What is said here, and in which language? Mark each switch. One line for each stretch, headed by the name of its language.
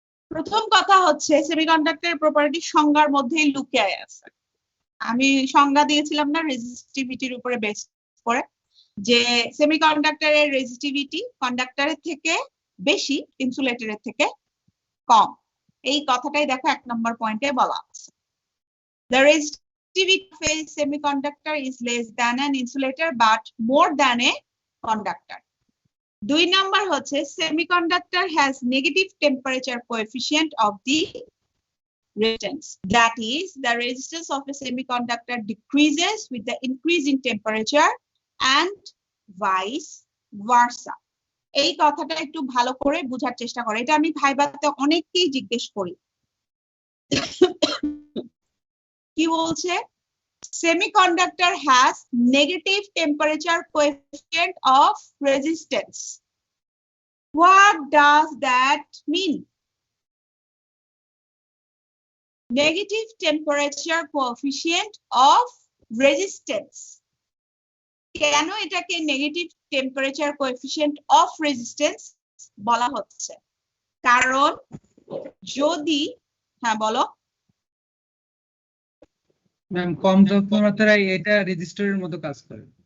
Bangla: প্রথম কথা হচ্ছে সেমিকন্ডাক্টরের প্রপার্টি সংজ্ঞার মধ্যেই লুকিয়ে আছে। আমি সংজ্ঞা দিয়েছিলাম না রেজিস্টিভিটির উপরে বেস করে, যে সেমিকন্ডাক্টরের রেজিস্টিভিটি কন্ডাক্টরের থেকে বেশি, ইনসুলেটরের থেকে কম। এই কথাটাই দেখো 1 নম্বর পয়েন্টে বলা আছে।
English: The resistivity of a semiconductor is less than an insulator but more than a conductor. 2 number হচ্ছে semiconductor has negative temperature coefficient of the resistance. That is, the resistance of a semiconductor decreases with the increase in temperature and vice versa.
Bangla: এই কথাটা একটু ভালো করে বোঝার চেষ্টা করো, এটা আমি ভাইবাতে অনেককেই জিজ্ঞেস করি। কি বলছে?
English: Semiconductor has negative temperature coefficient of resistance. What does that mean? Negative temperature coefficient of resistance.
Bangla: কেন এটাকে negative temperature coefficient of resistance বলা হচ্ছে? কারণ যদি, হ্যাঁ বলো ম্যাম, কম তাপমাত্রায় এটা রেজিস্টরের মতো কাজ করে।